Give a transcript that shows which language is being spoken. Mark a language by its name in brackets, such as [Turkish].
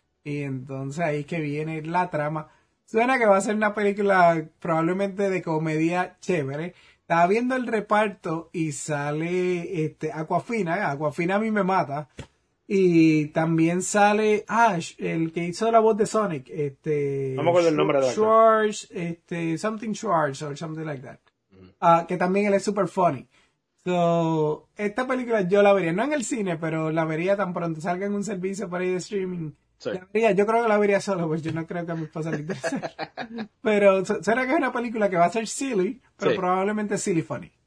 [Spanish] Y entonces ahí es que viene la trama. Suena que va a ser una película probablemente de comedia chévere. Estaba viendo el reparto y sale Awkwafina. Awkwafina a mí me mata. Y también sale Ash, el que hizo la voz de Sonic. No me acuerdo el nombre del actor. [English] Schwarz, something Schwarz or something like that. [Spanish] Que también él es super funny. So, esta película yo la vería, no en el cine, pero la vería tan pronto salga en un servicio por ahí de streaming. La vería, yo creo que la vería solo, pues yo no creo que a mi esposa le interese. Pero será que es una película que va a ser silly, pero Sí. probablemente silly funny.